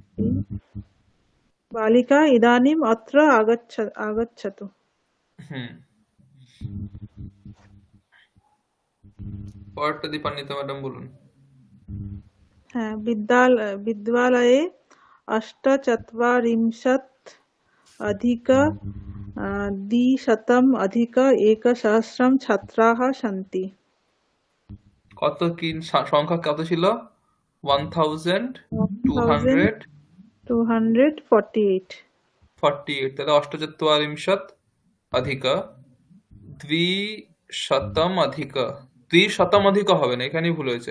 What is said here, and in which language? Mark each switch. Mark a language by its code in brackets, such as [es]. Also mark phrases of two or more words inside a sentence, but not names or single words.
[sa] बालिका इदानीम् अत्र आगच्छतु। [bn] হুম, পরেরটা দীপান্বিতা ম্যাডাম বলুন। [sa] হ্যাঁ, विद्यालये अष्टचत्वारिंशत् अधिक द्विशतम् अधिक एकसहस्रं छात्राः सन्ति। [bn] কত কি সংখ্যা কত ছিল? 1248। 1248। তাহলে [sa] अष्टचत्वारिंशत् अधिक द्विशतम् अधिक, द्विशतम् अधिक [bn] হবে না, এখানেই ভুল হয়েছে।